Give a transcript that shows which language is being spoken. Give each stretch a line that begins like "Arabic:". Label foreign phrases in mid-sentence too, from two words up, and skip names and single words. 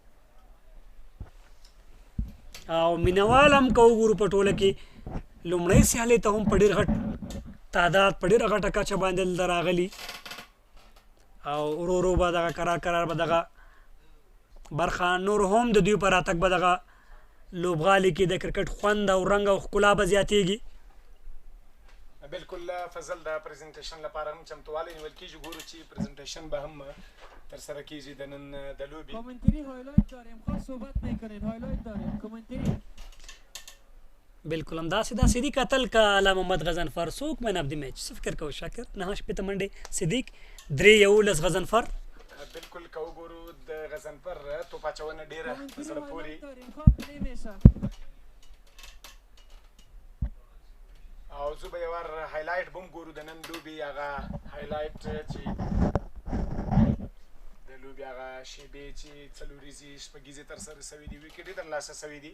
Pashto: او مینوال هم که وګورو په ټوله کې لومړۍ سیالۍ ته هم په ډېر غټ تعداد په ډېره غټه کچه باندې دلته راغلي او ورو ورو به دغه کرار به دغه برخه نور هم د دوی په راتګ به دغه لوبغالي کې د کرکټ خوند او رنګ او ښکلا به زیاتېږي. بالکل فضل د پریزنټیشن لپاره هم چمتوالی نیول کېږي ګورو چې پریزنټیشن به هم ترسره کېږي د نن د لوبې.
English: commentary highlight
Persian: داریم خواست صحبت میکنین هایلایت داریم کامنتری.
Pashto: بالکل همداسې دا صدیق اتل که علامه محمد غضنفر څوک
English: man of the match
Pashto: څه فکر کوو شاکر 9 شپېته منډې صدیق 3-11 غضنفر. بالکل که وګورو د غضنفر توپ اچونه ډېره په زړه پورې او زه به یو وار هایلایټ به هم ګورو د نن لوبې هغه هایلایټ چې د لوبې هغه شیبې چې څلوریزې شپږیزې ترسره سوي دي ویکټ یې ترلاسه سوي دي.